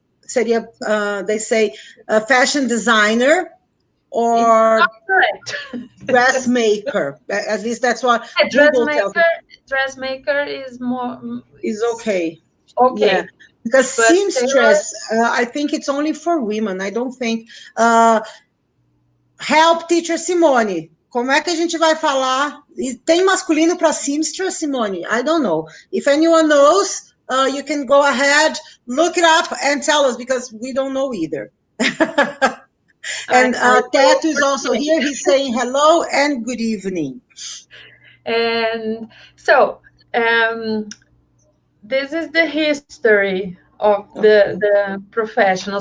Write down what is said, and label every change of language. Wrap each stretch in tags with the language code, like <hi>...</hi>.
<en>Seria, they say fashion designer or dressmaker. At least that's what Google tells me. Dressmaker is more okay. Okay. Yeah. Because seamstress, I think it's only for women. I don't think. Help, teacher Simone.</en> <pt>Como é que a gente vai falar? Tem masculino para seamstress, Simone?</pt> <en>I don't know. If anyone knows, you can go ahead, look it up, and tell us, because we don't know either. And Tato is also here. He's saying hello and good evening. And so, this is the history of the professional.</en>